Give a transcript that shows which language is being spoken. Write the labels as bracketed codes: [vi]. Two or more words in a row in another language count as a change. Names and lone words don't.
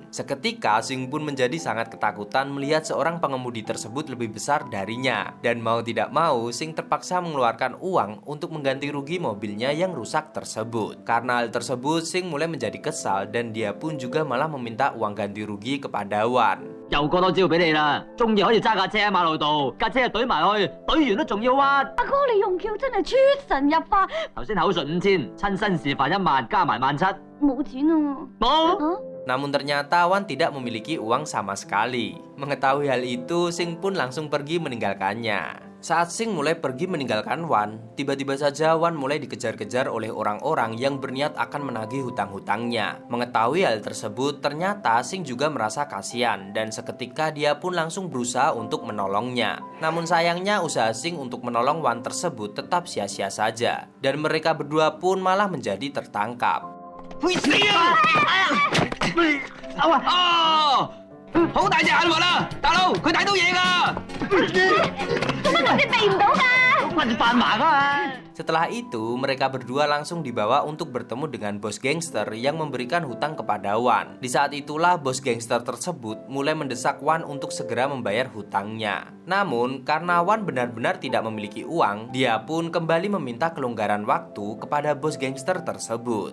[id] Seketika Sing pun menjadi sangat ketakutan melihat seorang pengemudi tersebut lebih besar darinya, dan mau tidak mau Sing terpaksa mengeluarkan uang untuk mengganti rugi mobilnya yang rusak tersebut. Karena hal tersebut, Sing mulai menjadi kesal dan dia pun juga malah meminta uang ganti rugi kepada Wan. [yue] 又過多招俾你啦，終於可以揸架車喺馬路度，架車就懟埋去，懟完都仲要屈。阿哥你用橋真係出神入化，頭先口述5000，親身示範1萬，加埋17000。冇錢啊！冇。 [id] Namun ternyata Wan tidak memiliki uang sama sekali. Mengetahui hal itu, Sing pun langsung pergi meninggalkannya. Saat Sing mulai pergi meninggalkan Wan, tiba-tiba saja Wan mulai dikejar-kejar oleh orang-orang yang berniat akan menagih hutang-hutangnya. Mengetahui hal tersebut, ternyata Sing juga merasa kasihan dan seketika dia pun langsung berusaha untuk menolongnya. Namun sayangnya usaha Sing untuk menolong Wan tersebut tetap sia-sia saja, dan mereka berdua pun malah menjadi tertangkap. [yue] 會死啊！好大隻眼喎啦，大佬佢睇到嘢㗎。做乜佢哋避唔到㗎？困住扮盲啊！ [id] Setelah itu, mereka berdua langsung dibawa untuk bertemu dengan bos gangster yang memberikan hutang kepada Wan. Di saat itulah bos gangster tersebut mulai mendesak Wan untuk segera membayar hutangnya. Namun, karena Wan benar-benar tidak memiliki uang, dia pun kembali meminta kelonggaran waktu kepada bos gangster tersebut.